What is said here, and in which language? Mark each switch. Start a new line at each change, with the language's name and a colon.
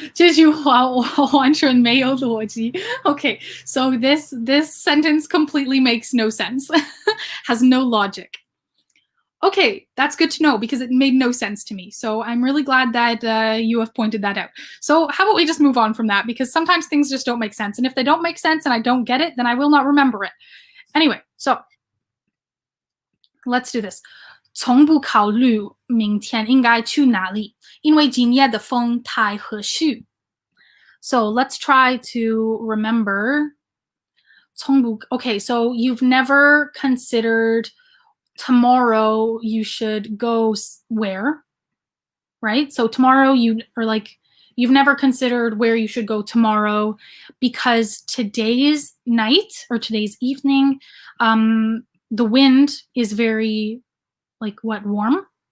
Chinese: 这句话我完全没有逻辑.
English: Okay, so this sentence completely makes no sense. Has no logic. Okay, that's good to know because it made no sense to me. So I'm really glad that you have pointed that out. So how about we just move on from that because sometimes things just don't make sense. And if they don't make sense and I don't get it, then I will not remember it. Anyway, so let's do this.
Chinese: 从不考虑明天应该去哪里，因为今夜的风太和煦。
English: So let's try to remember.
Chinese: 从不
English: Okay, so you've never considered tomorrow you should go where, right? So tomorrow you are like, you've never considered where you should go tomorrow because today's night or today's evening, the wind is very, like what, warm?